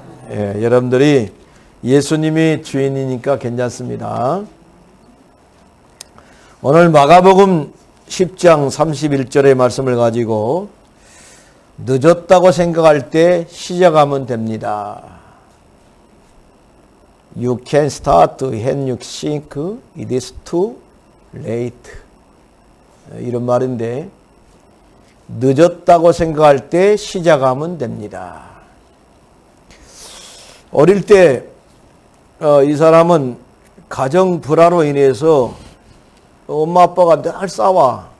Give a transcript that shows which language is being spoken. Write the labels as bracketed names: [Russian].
[Korean] 예, 여러분들이 예수님이 주인이니까 괜찮습니다. 오늘 마가복음 10장 31절의 말씀을 가지고 늦었다고 생각할 때 시작하면 됩니다. [English] You can start when you think it is too late. [Korean] 이런 말인데, 늦었다고 생각할 때 시작하면 됩니다. 어릴 때 이 사람은 가정 불화로 인해서 엄마 아빠가 늘 싸워.